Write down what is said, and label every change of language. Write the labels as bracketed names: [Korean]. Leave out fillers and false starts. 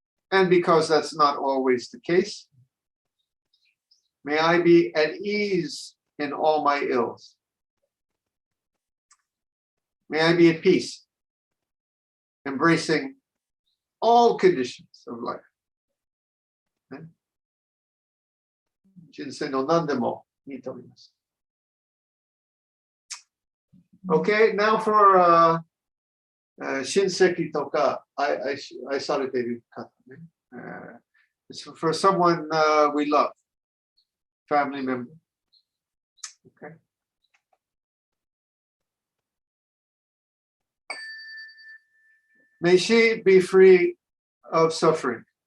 [English] And because that's not always the case, may I be at ease in all my ills. May I be at peace, embracing all conditions of life. [Japanese] 人生の何でもいいと思います。 [English] Okay, now for [Japanese] 親戚とか愛されている方ね。 [English] For someone we love, family member. Okay. May she be free of suffering.